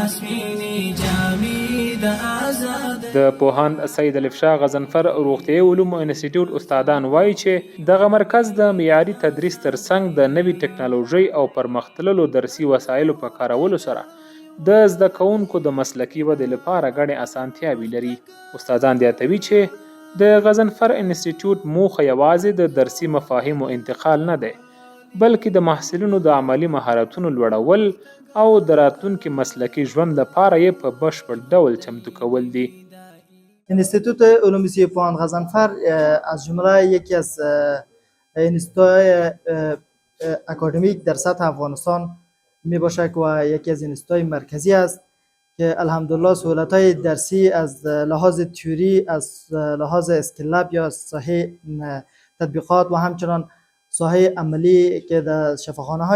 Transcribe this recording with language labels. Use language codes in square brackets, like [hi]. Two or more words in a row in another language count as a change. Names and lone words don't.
[ps] د پوهاند سید الف شاه غضنفر روغتیايي علومو انسټیټیوټ استادان وایي چې دغه مرکز د معیاري تدریس ترڅنګ د نوي ټکنالوژۍ او پرمختللو درسي وسایلو په کارولو سره د زده کوونکو د مسلکي ودې لپاره ګڼې اسانتیاوې لري. استادان زیاتوي چې د غضنفر انسټیټیوټ موخه یوازې د درسي مفاهیمو انتقال نه دی، بلکې د محصلینو د عملي مهارتونو لوړول او د راتلونکي مسلکي ژوند لپاره یې په بشپړ ډول چمتو کول دي. [fa] انستیتوت علوم سیاسی پوهاند غضنفر از جمله یکی از انستیتوت‌های اکادمیک در سطح افغانستان می باشد و یکی از انستیتوت‌های مرکزی است که الحمدلله سهولت‌های درسی از لحاظ تئوری، از لحاظ [en] skill lab [fa] یا ساحه تطبیقات و همچنان ساحه عملی که در شفاخانه‌های